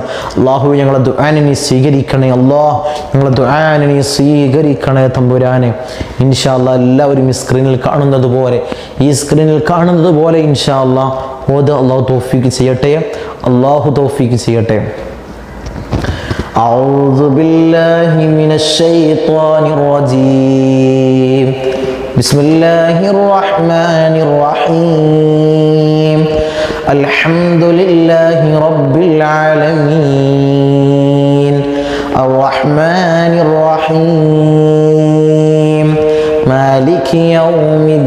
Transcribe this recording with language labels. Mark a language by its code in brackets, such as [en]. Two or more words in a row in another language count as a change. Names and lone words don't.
[ml] അല്ലാഹുവേ ഞങ്ങളെ ദുആനെ നീ സ്വീകരിക്കണേ അല്ലാഹ്, ഞങ്ങളെ ദുആനെ നീ സ്വീകരിക്കണേ തമ്പുരാനെ. [ar] إن شاء الله [ml] എല്ലാവരും ഈ സ്ക്രീനിൽ കാണുന്നത് പോലെ [ar] إن شاء الله [ml] ഓത്. അല്ലാഹു തൗഫീഖ് ചെയ്യട്ടെ, അല്ലാഹു തൗഫീഖ് ചെയ്യട്ടെ. [ar] أعوذ بالله من الشيطان الرجيم. بسم الله الرحمن الرحيم. الحمد لله رب العالمين الرحمن الرحيم مالك يوم